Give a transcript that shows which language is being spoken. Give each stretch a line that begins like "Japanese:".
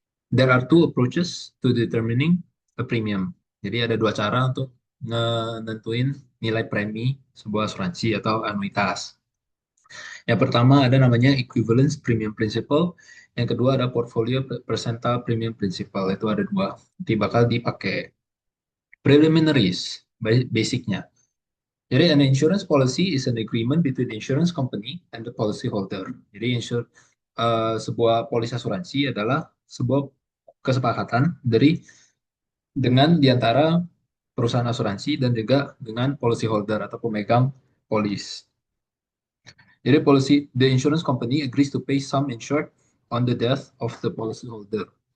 English: There are two approaches to determining a premium.
Indonesian: Jadi ada dua cara untuk nentuin nilai premi sebuah asuransi atau anuitas. Yang pertama ada namanya equivalence premium principle. Yang kedua ada portfolio percentile premium principle. Itu ada dua. Nanti bakal dipakai. Preliminaries, basicnya. Jadi
English: an insurance policy is an agreement between the insurance company and the policy holder.
Indonesian: Jadi sebuah polis asuransi adalah sebuah kesepakatan dengan diantara perusahaan asuransi dan juga dengan policy holder atau pemegang polis. Jadi
English: the insurance company agrees to pay some insured on the death of the policy holder.